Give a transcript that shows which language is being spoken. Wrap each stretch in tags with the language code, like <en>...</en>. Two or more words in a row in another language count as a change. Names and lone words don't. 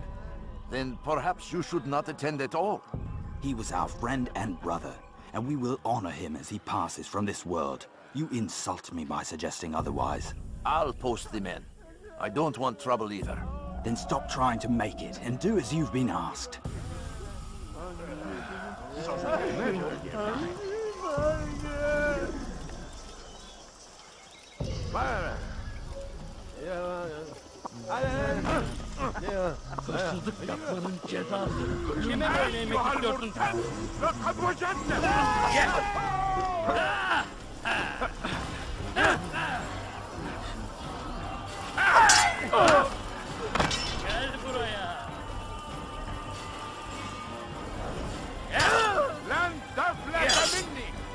<en>Then perhaps you should not attend at all. He was our friend and brother, and we will honor him as he passes from this world. You insult me by suggesting otherwise. I'll post the men. I don't want trouble either. Then stop trying to make it, and do as you've been asked.</en> <tr>Hırsızlık yapmanın cezası. Kime böyle yemek istiyorsun? Gel! Gel buraya!</tr> <ar>لن تفلت مني.</ar>